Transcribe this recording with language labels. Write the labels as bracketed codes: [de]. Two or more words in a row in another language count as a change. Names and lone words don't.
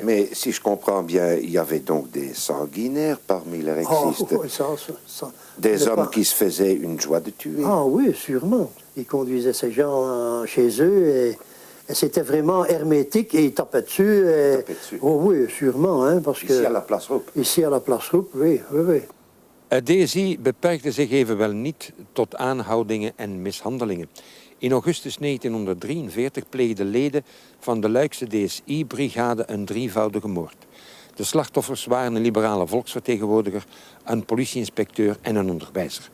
[fr] Mais si je comprends bien, il y avait donc des sanguinaires parmi les rexistes. Des hommes qui se faisaient une joie de tuer. Ah oui, sûrement. Ils conduisaient ces gens chez eux et c'était vraiment hermétique et ils tapaient dessus. Oh oui, sûrement. Hein, parce ici à la Place Roep. Ici à la Place Roep, oui. [nl] Het DSI beperkte zich evenwel niet tot aanhoudingen en mishandelingen. In augustus 1943 pleegden leden van de Luikse DSI-brigade een drievoudige moord. De slachtoffers waren een liberale volksvertegenwoordiger, een politieinspecteur en een onderwijzer.